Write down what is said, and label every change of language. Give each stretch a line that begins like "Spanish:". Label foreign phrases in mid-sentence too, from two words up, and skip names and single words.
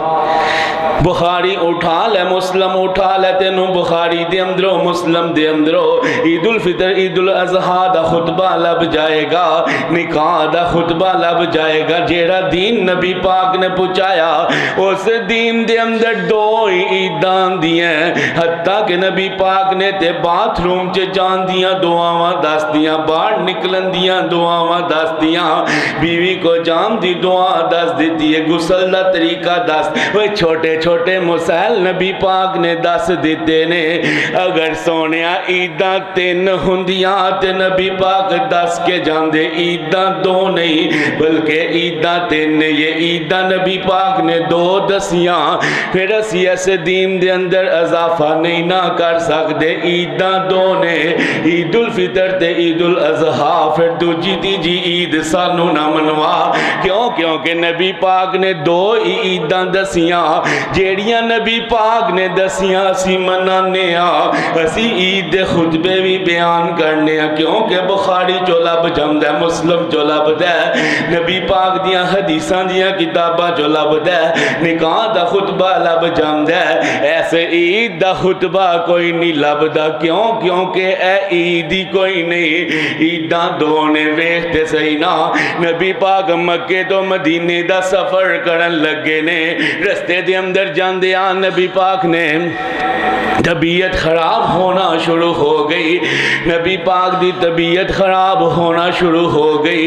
Punjabi: بخاری اٹھا لے، مسلم اٹھا لے، تینوں بخاری دے اندروں مسلم دے اندروں عید الفطر عید الاضحیٰ دا خطبہ لب جائے گا، نکاح دا خطبہ لب جائے گا۔ جیڑا دین نبی پاک نے پہنچایا اس دین دے اندر 2 عیداں دیاں، حتیٰ کہ نبی پاک نے تے باتھ روم چ جان دیاں دعاواں دس دیاں، باہر نکلن دیاں دعاواں دس دیاں، بیوی کو جام دی دعا دس دیتی ہے، غسل دا طریقہ دس، وہ چھوٹے چھوٹے مسائل نبی پاک نے دس دیتے نے۔ اگر سونیا عیداں 3 ہوندیاں تے نبی پاک دس کے جاندے، عیداں 2 نہیں بلکہ عیداں 3 نے، یہ عیداں نبی پاک نے 2 دسیاں، پھر اسی ایسے دین دے اندر اضافہ نہیں نہ کر سکتے، عیداں 2 نے، عید الفطر تے عید الاضحیٰ، پھر دوجی تیجی عید سانو نہ منوا، کیونکہ نبی پاک نے 2 عیداں دسیاں، جیڑیاں نبی پاک نے دسیاں اسی منانے اسی عید دے خطبے بھی بیان کرنے، کیونکہ بخاری جو لب جاندہ ہے، مسلم جو لب دے، نبی پاک دیاں حدیثاں دیاں کتاباں جو لب دے، نکاح دا خطبہ لب جاندہ ہے، ایسے عید دا خطبہ کوئی نہیں لب دا، کیونکہ اے عید ہی کوئی نہیں، عیداں 2 نے، ویکھتے صحیح نا۔ نبی پاک مکے تو مدینے دا سفر کرن لگے نے، رستے دے اندر اندر جاندے آن نبی پاک نے طبیعت خراب ہونا شروع ہو گئی، نبی پاک دی طبیعت خراب ہونا شروع ہو گئی۔